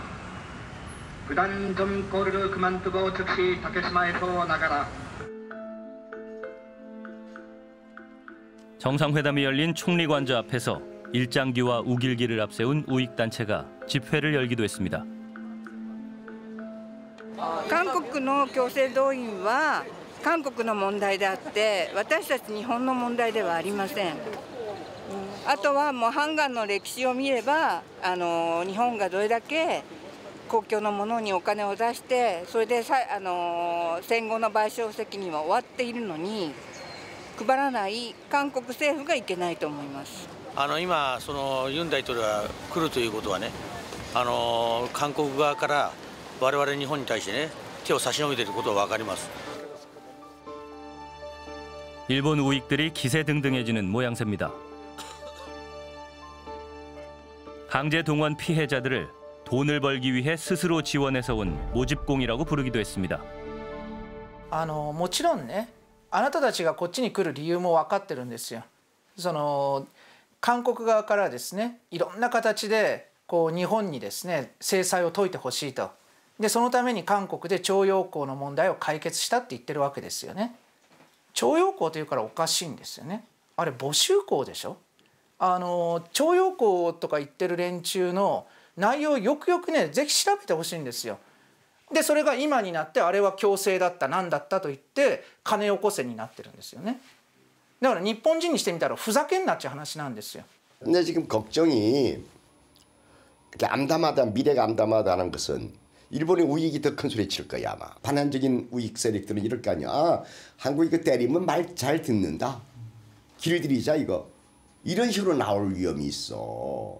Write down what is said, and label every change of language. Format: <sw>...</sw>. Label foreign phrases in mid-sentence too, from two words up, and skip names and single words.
<ko>그단 점거리를 그만두고 즉시 다케시마에서 나가라. 정상회담이 열린 총리관저 앞에서 일장기와 우길기를 앞세운 우익단체가 집회를 열기도 했습니다.</ko> <ja>韓国の強制動員は韓国の問題であって私たち日本の問題ではありません。あとはもうハンガンの歴史を見れば日本がどれだけ公共のものにお金を出してそれで戦後の賠償責任は終わっているのに配らない韓国政府がいけないと思います。今そのユン大統領が来るということはね、韓国側から我々日本に対してね手を差し伸べていることは分かります。</ja> <ko>일본 우익들이 기세등등해지는 모양새입니다. 강제 동원 피해자들을 돈을 벌기 위해 스스로 지원해서 온 모집공이라고 부르기도 했습니다.</ko> <ja>もちろんね、あなたたちがこっちに来る理由も分かってるんですよ。韓国側からですね、いろんな形で日本にですね制裁を解いてほしいと。でそのために韓国で徴用工の問題を解決したって言ってるわけですよね。徴用工というからおかしいんですよね。あれ募集工でしょ。徴用工とか言ってる連中の内容をよくよくねぜひ調べてほしいんですよ。でそれが今になってあれは強制だったなんだったと言って金よこせになってるんですよね。だから日本人にしてみたらふざけんなっちゅう話なんですよ。</ja> <ko>근데 지금 걱정이 암담하다 미래가 암담하다는 것은 일본의 우익이 더 큰 소리 칠 거야 아마. 반한적인 우익 세력들은 이럴 거 아니야. 아, 한국이 이거 때리면 말 잘 듣는다. 길들이자 이거. 이런 식으로 나올 위험이 있어.</ko>